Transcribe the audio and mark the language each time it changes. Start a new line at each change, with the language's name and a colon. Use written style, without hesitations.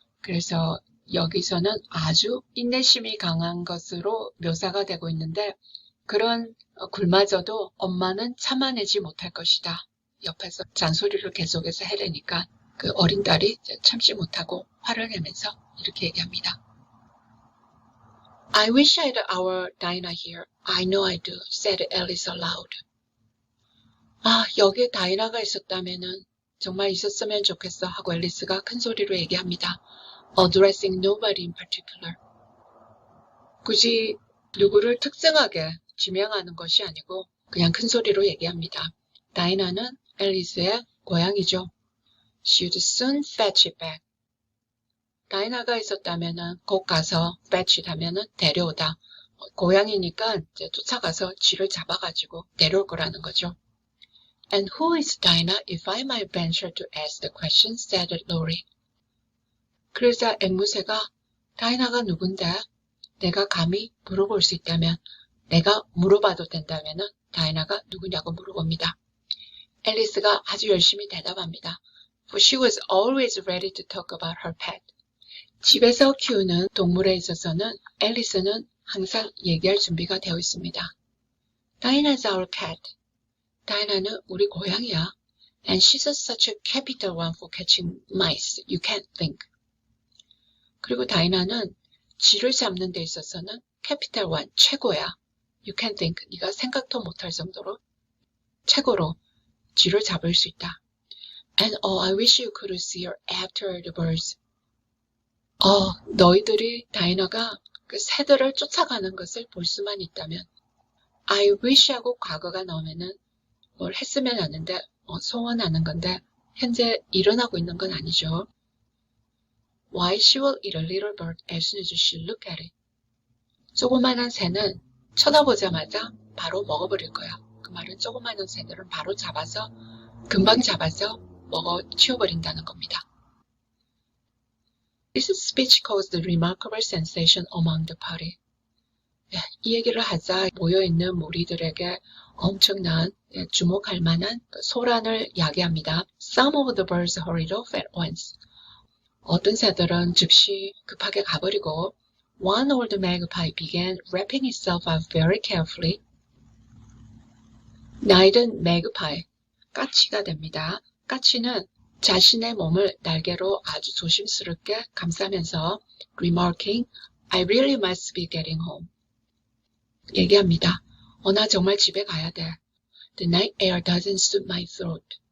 Korean: 그래서 여기서는 아주 인내심이 강한 것으로 묘사가 되고 있는데 그런 굴마저도 엄마는 참아내지 못할 것이다. 옆에서 잔소리를 계속해서 해대니까 그 어린 딸이 참지 못하고 화를 내면서 이렇게 얘기합니다.
English: I wish I had our Dinah here. I know I do, said Alice aloud.
Korean: 여기에 다이나가 있었다면은 정말 있었으면 좋겠어 하고 앨리스가 큰 소리로 얘기합니다.
English: Addressing nobody in particular.
Korean: 굳이 누구를 특정하게 지명하는 것이 아니고 그냥 큰 소리로 얘기합니다. 다이나는 앨리스의 고양이죠.
English: She'd soon fetch it back.
Korean: 다이나가 있었다면은 곧 가서 fetch it 하면은 데려오다. 고양이니까 이제 쫓아가서 쥐를 잡아가지고 내려올 거라는 거죠.
English: And who is Dinah if I might venture to ask the question, said Lori.
Korean: 그러자 앵무새가 다이나가 누군데? 내가 감히 물어볼 수 있다면, 내가 물어봐도 된다면은 다이나가 누구냐고 물어봅니다. 앨리스가 아주 열심히 대답합니다.
English: For she was always ready to talk about her pet.
Korean: 집에서 키우는 동물에 있어서는 앨리스는 항상 얘기할 준비가 되어 있습니다.
English: Dinah's our cat.
Korean: 다이나는 우리 고양이야.
English: And she's such a capital one for catching mice. You can't think.
Korean: 그리고 다이나는 쥐를 잡는 데 있어서는 capital one, 최고야.
English: You can't think.
Korean: 네가 생각도 못할 정도로 최고로 쥐를 잡을 수 있다.
English: And oh, I wish you could see her after the birds.
Korean: 너희들이 다이나가 그 새들을 쫓아가는 것을 볼 수만 있다면. I wish 하고 과거가 나오면은 뭘 했으면 하는데 소원하는 건데 현재 일어나고 있는 건 아니죠.
English: Why she will eat a little bird as soon as she look at it.
Korean: 조그만한 새는 쳐다보자마자 바로 먹어버릴 거야. 그 말은 조그만한 새들은 바로 잡아서 금방 잡아서 먹어 치워버린다는 겁니다.
English: This speech caused a remarkable sensation among the party.
Korean: 이 얘기를 하자 모여있는 무리들에게 엄청난 주목할 만한 소란을 야기합니다.
English: Some of the birds hurried off at once.
Korean: 어떤 새들은 즉시 급하게 가버리고
English: One old magpie began wrapping itself up very carefully.
Korean: 나이든 magpie, 까치가 됩니다. 까치는 자신의 몸을 날개로 아주 조심스럽게 감싸면서
English: remarking, I really must be getting home.
Korean: 얘기합니다. 나 정말 집에 가야 돼.
English: The night air doesn't suit my throat.